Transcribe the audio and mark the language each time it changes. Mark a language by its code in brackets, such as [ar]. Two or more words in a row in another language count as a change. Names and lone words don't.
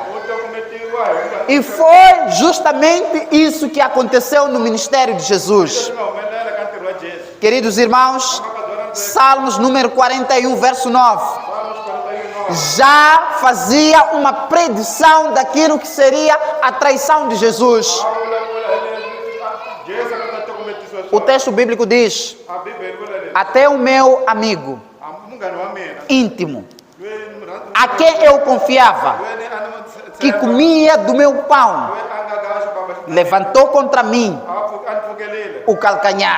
[ts] u tokometiwa hi [pt] E foi justamente isso que aconteceu no ministério de Jesus. [ts] swi nga humelela ka ntirho wa Jesu [pt] Queridos irmãos, Salmos número 41, verso 9. Salmos 41 já fazia uma predição daquilo que seria a traição de Jesus. O texto bíblico diz: até o meu amigo íntimo, a quem eu confiava, que comia do meu pão, levantou contra mim o calcanhar.